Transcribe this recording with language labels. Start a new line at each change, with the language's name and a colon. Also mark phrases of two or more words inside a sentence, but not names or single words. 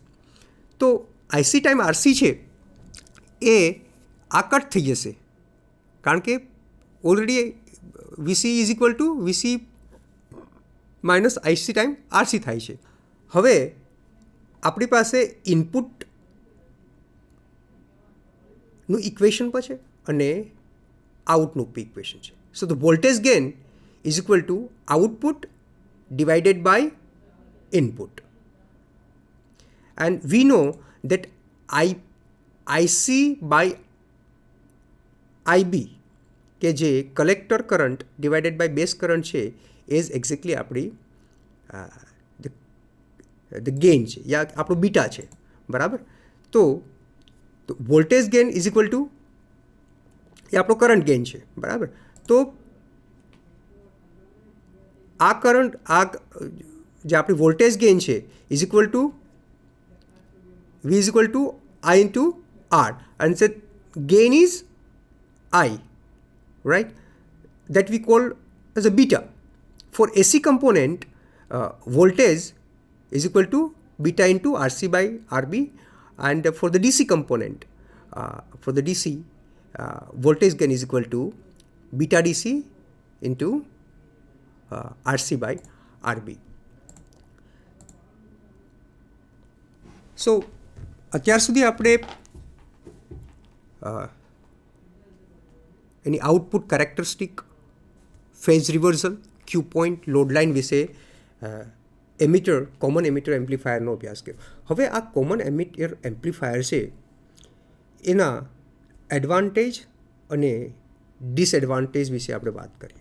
English: તો IC time RC
Gujarati: છે એ આ કટ થઈ જશે, કારણ કે
English: already VC is equal to VC minus IC time RC
Gujarati: થાય છે. હવે આપણી પાસે ઇનપુટનું ઇક્વેશન પણ છે અને આઉટનું ઇક્વેશન છે.
English: so the voltage gain is equal to output divided by input, and we know that IC by IB
Gujarati: કે જે
English: collector current divided by base current
Gujarati: છે એ જ એક્ઝેક્ટલી આપણી
English: the gain
Gujarati: છે, યા આપણું બીટા છે. બરાબર? તો
English: voltage gain is equal to
Gujarati: એ આપણો
English: current gain
Gujarati: છે. બરાબર? તો આ
English: current,
Gujarati: આ જે આપણી
English: voltage gain છે is equal to V is equal to I into R, and the gain is I, right? That we call as a beta. For AC component, voltage is equal to beta into RC by RB, and for the DC component, for the DC, voltage gain is equal to beta DC into RC by RB.
Gujarati: So અત્યાર સુધી આપણે એની
English: output characteristic, phase reversal, Q point, load line
Gujarati: વિશે
English: common emitter amplifierનો
Gujarati: અભ્યાસ કર્યો. હવે આ
English: common emitter amplifier
Gujarati: છે એના એડવાન્ટેજ અને ડિસએડવાન્ટેજ વિશે આપણે વાત કરીએ.